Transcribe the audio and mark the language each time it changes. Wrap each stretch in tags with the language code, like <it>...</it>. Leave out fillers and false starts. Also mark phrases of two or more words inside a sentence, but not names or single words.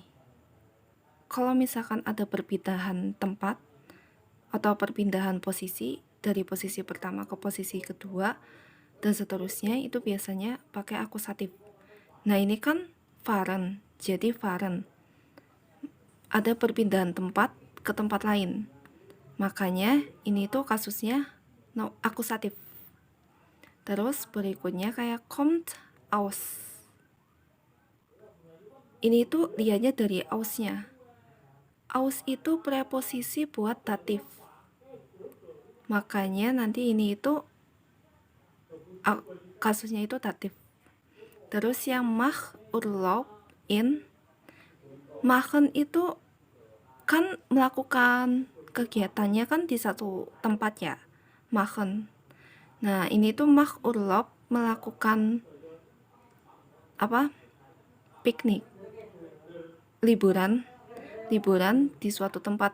<id>Kalau misalkan ada perpindahan tempat atau perpindahan posisi dari posisi pertama ke posisi kedua dan seterusnya, itu biasanya pakai akusatif. Nah, ini kan waren, jadi waren. Ada perpindahan tempat ke tempat lain. Makanya ini tuh kasusnya akusatif. Terus berikutnya kayak</id> <de>kommt aus.</de> <id>Ini tuh lihatnya dari ausnya. Aus itu preposisi buat datif. Makanya nanti ini itu kasusnya itu datif. Terus yang</id> <de>mach Urlaub in,</de> <id>machen itu kan melakukan kegiatannya kan di satu tempat ya, machen. Nah, ini tuh</id> <de>mach Urlaub</de> <id>melakukan piknik, liburan di suatu tempat.</id>